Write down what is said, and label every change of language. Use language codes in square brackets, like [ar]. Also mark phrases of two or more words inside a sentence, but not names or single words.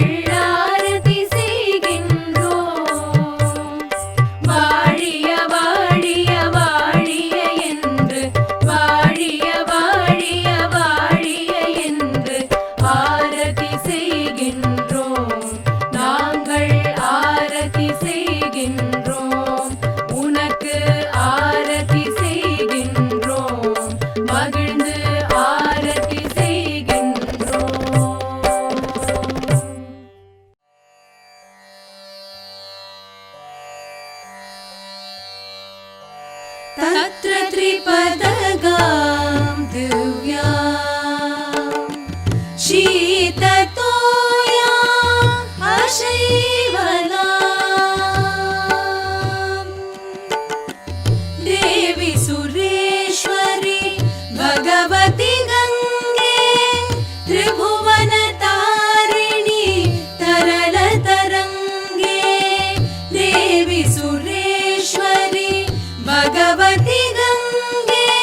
[ta] ஆரத்தி செய்கின்றோம் வாழிய வாழிய வாழிய என்று வாழிய வாழிய வாழிய என்று ஆரத்தி செய்கின்றோம் நாங்கள் ஆரத்தி செய்கின்றோம் உனக்கு ஆரத்தி செய்கின்றோம் மகிழ்ந்து ஆரத்தி செய்கின்றோம் [sa] तत्र त्रिपदगां दिव्यां शीततोया अशैवलां देवी सुरेश्वरी भगवती गङ्गे त्रिभुवनतारिणी तरलतरङ्गे देवी सुरेश्वरी भगवती गङ्गे